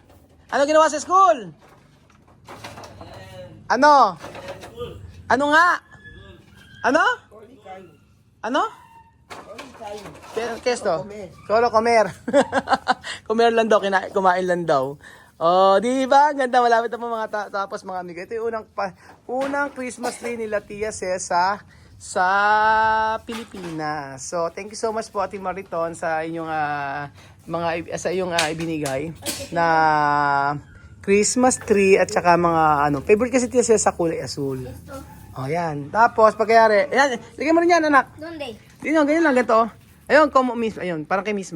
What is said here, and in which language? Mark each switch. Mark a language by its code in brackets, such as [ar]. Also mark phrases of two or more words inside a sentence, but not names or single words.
[tl] Ano ginawa sa school? Ano? Ano nga? Ano? Ano? [es] ¿Qué es to? Solo comer. [tl] Comer lang daw, kumain lang daw. Oh, di ba? Ganda, malapit na po mga tapos mga amiga. Ito yung unang Christmas tree nila Tia Cesa sa Pilipinas. So, [en] thank you so much [tl] po Ate Mariton sa inyong ibinigay na [en] Christmas tree [tl] at saka mga favorite kasi Tia Cesa kulay asul. Oh, yan. Tapos pagkayari, ayan, lagyan mo rin yan, anak. [es] ¿Dónde? [tl] Ganyan, ganyan lang, ganito. Ayun, misma, ayun, parang kay Misma.